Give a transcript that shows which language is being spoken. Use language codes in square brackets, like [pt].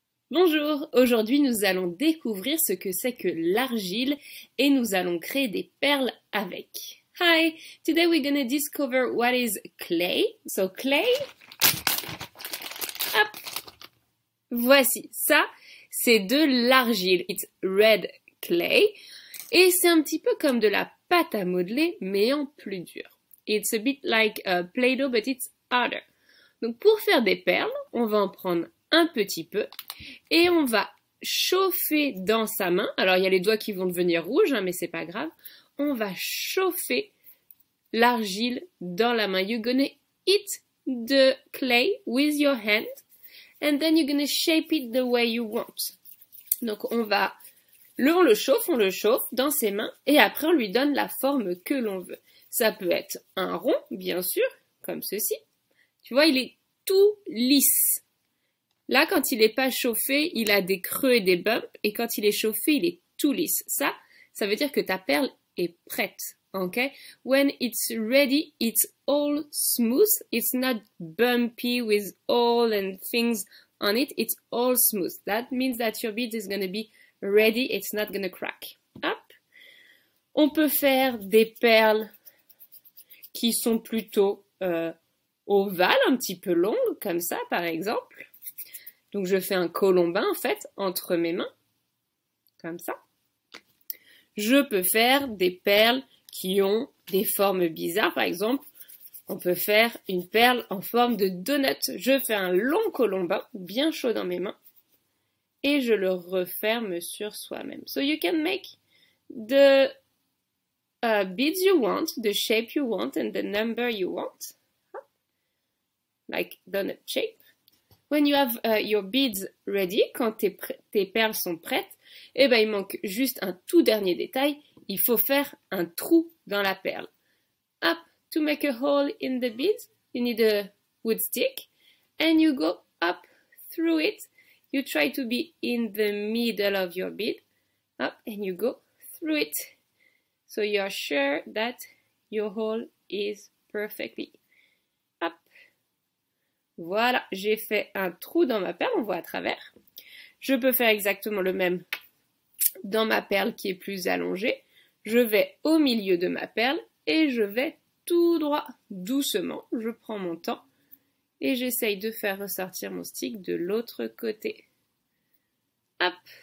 [fr] Bonjour, aujourd'hui nous allons découvrir ce que c'est que l'argile et nous allons créer des perles avec. [en] Hi, today we're gonna discover what is clay. So clay, [fr] hop, voici, ça c'est de l'argile. [en] It's red clay [fr] et c'est un petit peu comme de la pâte à modeler mais en plus dur. [en] It's a bit like Play-Doh but it's harder. [fr] Donc pour faire des perles, on va en prendre un petit peu et on va chauffer dans sa main. Alors il y a les doigts qui vont devenir rouges, hein, mais c'est pas grave. On va chauffer l'argile dans la main. [en] You're gonna heat the clay with your hand and then you're gonna shape it the way you want. [fr] Donc on le chauffe dans ses mains et après on lui donne la forme que l'on veut. Ça peut être un rond, bien sûr, comme ceci. Tu vois, il est tout lisse. Là, quand il n'est pas chauffé, il a des creux et des bumps. Et quand il est chauffé, il est tout lisse. Ça veut dire que ta perle est prête. [en] Okay? When it's ready, it's all smooth. It's not bumpy with oil and things on it. It's all smooth. That means that your bead is going to be ready. It's not going to crack. Hop. [fr] On peut faire des perles qui sont plutôt ovales, un petit peu longues, comme ça, par exemple. Donc je fais un colombin en fait entre mes mains, comme ça. Je peux faire des perles qui ont des formes bizarres, par exemple, on peut faire une perle en forme de donut. Je fais un long colombin, bien chaud dans mes mains, et je le referme sur soi-même. [en] So you can make the beads you want, the shape you want, and the number you want, like donut shape. When you have your beads ready, [fr] quand tes perles sont prêtes, eh ben il manque juste un tout dernier détail. Il faut faire un trou dans la perle. [en] Up, to make a hole in the beads, you need a wood stick, and you go up through it. You try to be in the middle of your bead, up, and you go through it. So you are sure that your hole is perfectly. Up. [fr] Voilà, j'ai fait un trou dans ma perle, on voit à travers. Je peux faire exactement le même dans ma perle qui est plus allongée. Je vais au milieu de ma perle et je vais tout droit, doucement. Je prends mon temps et j'essaye de faire ressortir mon stick de l'autre côté. Hop!